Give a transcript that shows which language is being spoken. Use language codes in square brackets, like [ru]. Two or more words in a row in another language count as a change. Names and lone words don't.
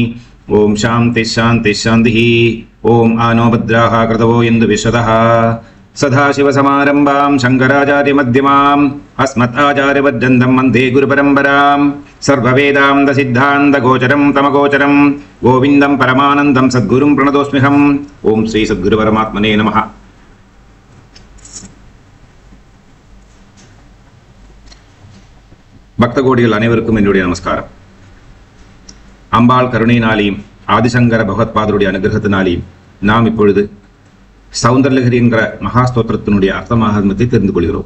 [sa] ओं शान्ति शान्ति शान्तिः। ओं आनो भद्राः कृतवो इन्दु विश्वतः। सदाशिवसमारम्भां शङ्कराचार्यमध्यमाम् अस्मदाचार्यपर्यन्तं वन्दे गुरुपरम्पराम्। सर्ववेदान्तसिद्धान्तगोचरं तमगोचरं गोविन्दं परमानन्दं सद्गुरुं प्रणतोऽस्म्यहम्। ओं श्री सद्गुरुपरमात्मने नमः। [ta] பக்தகோடிகள் அனைவருக்கும் என்னுடைய நமஸ்காரம். அம்பாள் கருணையினாலேயும் ஆதிசங்கர பகவத்பாதருடைய அனுகிரகத்தினாலேயும் நாம் இப்பொழுது சௌந்தரலஹரி என்கிற மகாஸ்தோத்திரத்தினுடைய அர்த்தமாகமத்தை தெரிந்து கொள்கிறோம்.